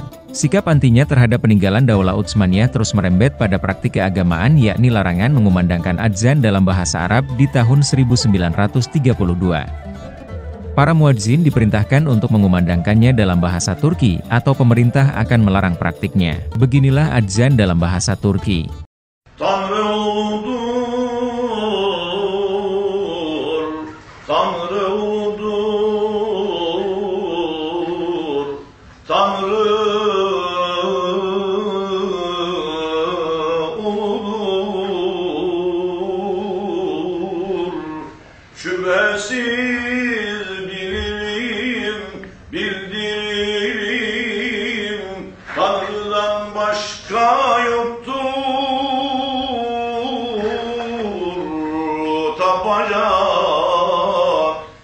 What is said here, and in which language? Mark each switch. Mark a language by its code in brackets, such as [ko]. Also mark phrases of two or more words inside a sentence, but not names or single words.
[id] Sikap antinya terhadap peninggalan Daulah Utsmaniyah terus merembet pada praktik keagamaan yakni larangan mengumandangkan adzan dalam bahasa Arab di tahun 1932. Para muadzin diperintahkan untuk mengumandangkannya dalam bahasa Turki atau pemerintah akan melarang praktiknya. Beginilah adzan dalam bahasa Turki. [tr] Tanrı uludur, Tanrı uludur, Tanrı uludur, şüphesiz bildirim, Tanrı'dan başka yoktur tapacak.